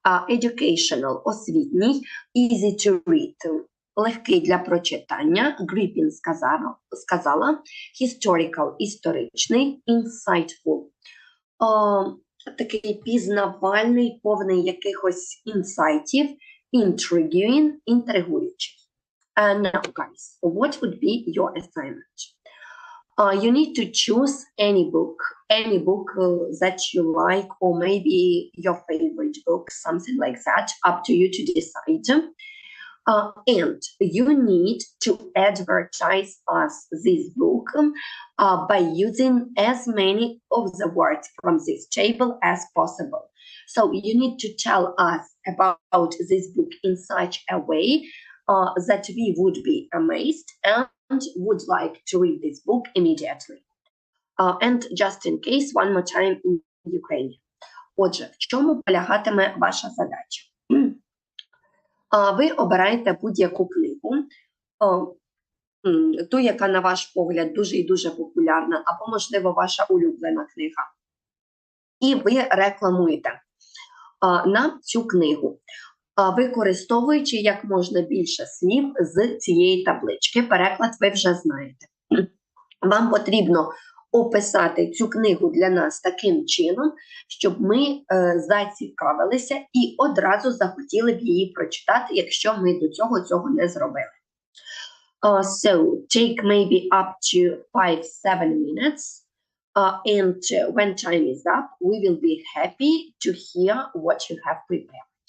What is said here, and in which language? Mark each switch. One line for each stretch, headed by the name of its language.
Ukrainian: Educational – освітній,
English: easy to read
Ukrainian: – легкий для прочитання, gripping сказала, historical – історичний, insightful – такий пізнавальний, повний якихось інсайтів, intriguing – інтригуючий.
English: Now, guys, what would be your assignment? You need to choose any book that you like, or maybe your favorite book, something like that, up to you to decide. And you need to advertise us this book by using as many of the words from this table as possible. So you need to tell us about this book in such a way that we would be amazed and would like to read this book immediately. And just in case, one more time in Ukrainian.
Ukrainian: Отже, в чому полягатиме ваша задача? Ви обираєте будь-яку книгу, ту, яка, на ваш погляд, дуже і дуже популярна, або, можливо, ваша улюблена книга. І ви рекламуєте на цю книгу, використовуючи як можна більше слів з цієї таблички. Переклад ви вже знаєте. Вам потрібно описати цю книгу для нас таким чином, щоб ми зацікавилися і одразу захотіли б її прочитати, якщо ми до цього не зробили.
English: So, take maybe up to 5-7 minutes, and when time is up, we will be happy to hear what you have prepared.